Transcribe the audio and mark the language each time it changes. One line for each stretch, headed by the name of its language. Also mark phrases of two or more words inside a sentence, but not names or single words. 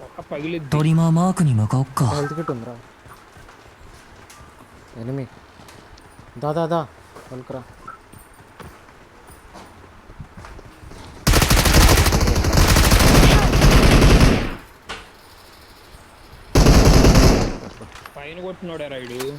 Telugu: పగిలిద్ది.
Japanese: トリマーマークに向かおっか。
English: health kit
Telugu: ఉందిరా ఎనిమి దా వెల్కరా పైన కొట్టినోడే రైడు.